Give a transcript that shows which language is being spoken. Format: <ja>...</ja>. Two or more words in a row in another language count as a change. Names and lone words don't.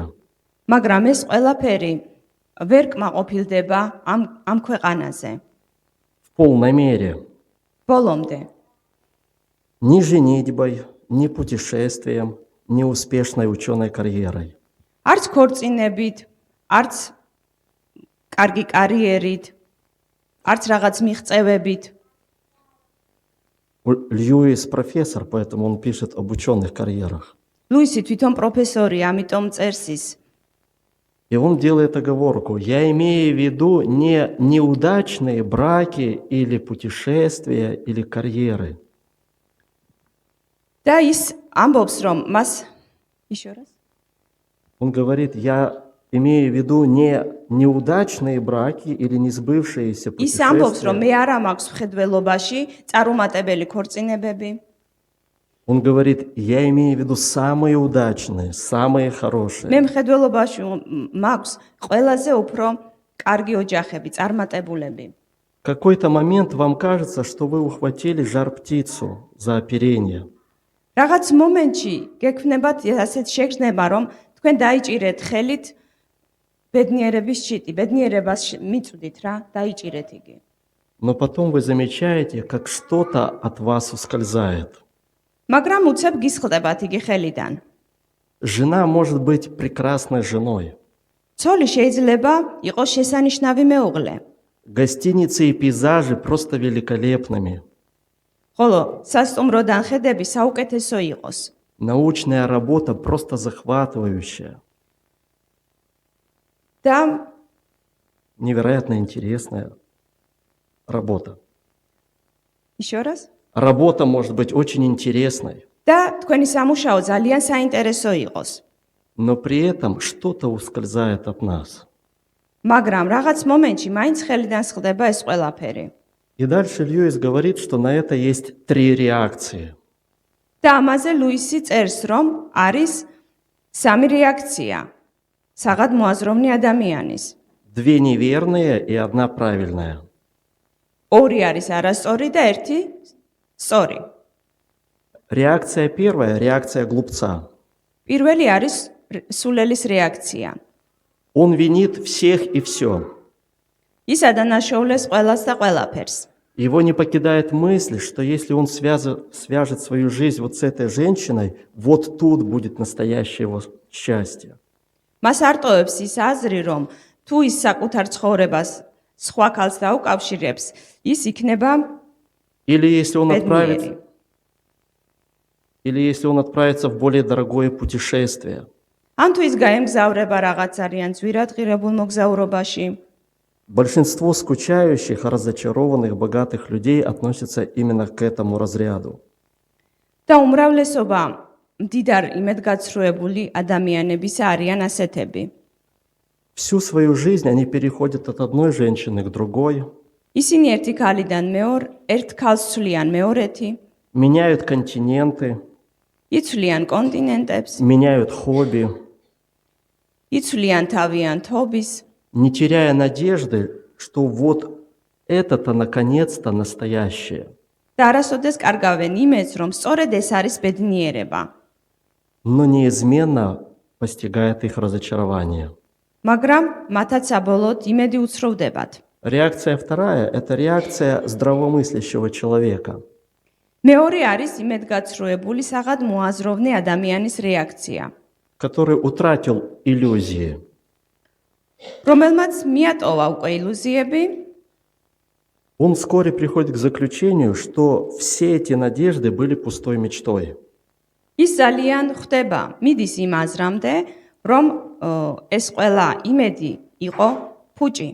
<ka>მაგრამ ეს ყველაფერი ვერ კმაყოფილდება ამ ქვეყანაზე.</ka> <ru>В полной мере.</ru> <ka>ბოლომდე.</ka> <ru>Ни женитьбой, ни путешествием, ни успешной ученой карьерой.</ru> <ka>არც ქორწინებით, არც კარგი კარიერით, არც რაღაც მიღწევებით.</ka> <ru>Льюис профессор, поэтому он пишет об ученых карьерах.</ru> <ka>ლუისი თვითონ პროფესორია, ამიტომ წერს ის.</ka> <ru>И он делает оговорку. Я имею в виду не неудачные браки или путешествия или карьеры.</ru> <ka>და ის ამბობს, რომ მას</ka> <ru>еще раз. Он говорит, я имею в виду не неудачные браки или не сбывшиеся</ru> <ka>ის ამბობს, რომ</ka> <ru>путешествия.</ru> <ka>მე არ მაქვს მხედველობაში წარუმატებელი ქორწინებები.</ka> <ru>Он говорит, я имею в виду самые удачные, самые хорошие.</ru> <ka>მე მხედველობაში მაქვს ყველაზე უფრო კარგი ოჯახები, წარმატებულები.</ka> <ru>В какой-то момент вам кажется, что вы ухватили жар-птицу за оперение.</ru> <ka>რაღაც მომენტში გექნებათ ასეთ შეგრძნება, რომ თქვენ დაიჭირეთ ხელით ბედნიერების შიტი, ბედნიერებას მიწვდით რა, დაიჭირეთ იგი.</ka> <ru>Но потом вы замечаете, как что-то от вас ускользает.</ru> <ka>მაგრამ უცებ გისხლდებათ იგი ხელიდან.</ka> <ru>Жена может быть прекрасной женой.</ru> <ka>ცოლი შეიძლება იყოს შესანიშნავი მეუღლე.</ka> <ru>Гостиницы и пейзажи просто великолепными.</ru> <ka>ხოლო სასტუმროდან ხედები საუკეთესო იყოს.</ka> <ru>Научная работа просто захватывающая.</ru> <ka>და</ka> <ru>Невероятно интересная работа. еще раз. Работа может быть очень интересной,</ru> <ka>და თქვენი სამუშაო ძალიან საინტერესო იყოს.</ka> <ru>но при этом что-то ускользает от нас.</ru> <ka>მაგრამ რაღაც მომენტში მაინც ხელიდან სხდება ეს ყველაფერი.</ka> <ru>И дальше Льюис говорит, что на это есть 3 реакции.</ru> <ka>და ამაზე ლუისი წერს, რომ არის 3 რეაქცია საღად მოაზროვნე ადამიანის.</ka> <ru>2 неверные и 1 правильная.</ru> <ka>2 არის არასწორი და 1 სწორი.</ka> <ru>Реакция первая – реакция глупца.</ru> <ka>პირველი არის სულელის რეაქცია.</ka> <ru>Он винит всех и все.</ru> <ka>ის ადანაშაულებს ყველას და ყველაფერს.</ka> <ru>Его не покидает мысль, что если он свяжет свою жизнь вот с этой женщиной, вот тут будет настоящее его счастье.</ru> <ka>მას არტოვებს ის აზრი, რომ თუ ის საკუთარ ცხოვრებას სხვა ქალს დაუკავშირებს, ის იქნება</ka> <ru>Или если он</ru> <ka>ბედნიერი.</ka> <ru>отправится в более дорогое путешествие.</ru> <ka>ან თუ ის გაემგზავრება რაღაც ძალიან ძვირადღირებულ მოგზაურობაში.</ka> <ru>Большинство скучающих, разочарованных, богатых людей относятся именно к этому разряду.</ru> <ka>და უმრავლესობა მდიდარ იმედგაცრუებული ადამიანებისა არიან ასეთები.</ka> <ru>Всю свою жизнь они переходят от одной женщины к другой.</ru> <ka>ისინი ერთი ქალიდან ერთ ქალს ცვლიან მეორეთი,</ka> <ru>меняют континенты,</ru> <ka>იცვლიან კონტინენტებს,</ka> <ru>меняют хобби,</ru> <ka>იცვლიან თავიანთ ჰობის,</ka> <ru>не теряя надежды, что вот это-то наконец-то настоящее.</ru> <ka>და არასოდეს კარგავენ იმედს, რომ სწორედ ეს არის ბედნიერება.</ka> <ru>Но неизменно постигает их разочарование.</ru> <ka>მაგრამ მათაც საბოლოოდ იმედი უცროვდებათ.</ka> <ru>Реакция вторая – это реакция здравомыслящего человека.</ru> <ka>მეორე არის იმედგაცრუებული საღად მოაზროვნე ადამიანის რეაქცია,</ka> <ru>который утратил иллюзии.</ru> <ka>რომელმაც მიატოვა უკვე ილუზიები,</ka> <ru>Он вскоре приходит к заключению, что все эти надежды были пустой мечтой.</ru> <ka>ის ძალიან ხვდება, მიდის იმ აზრამდე, რომ ეს ყველა იმედი იყო ფუჭი.</ka>